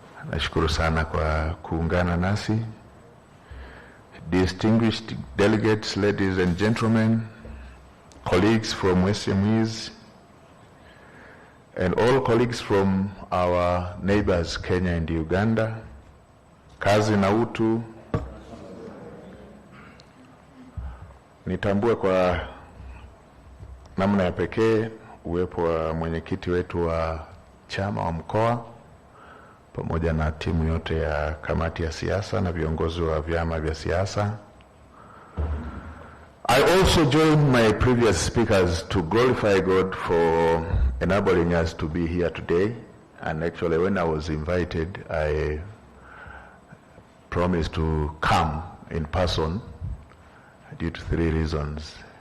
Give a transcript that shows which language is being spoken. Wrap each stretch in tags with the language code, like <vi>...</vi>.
<sw>Nashukuru sana kwa kuungana nasi.</sw> <en>Distinguished delegates, ladies and gentlemen, colleagues from SMEs, and all colleagues from our neighbors Kenya and Uganda,</en> <sw>kazi na utu. Nitambue kwa namna ya pekee uwepo wa mwenyekiti wetu wa chama wa mkoa pamoja na timu yote ya kamati ya siasa na viongozi wa vyama vya siasa.</sw> <en>I also join my previous speakers to glorify God for enabling us to be here today. And actually, when I was invited, I promised to come in person due to 3 reasons.</en>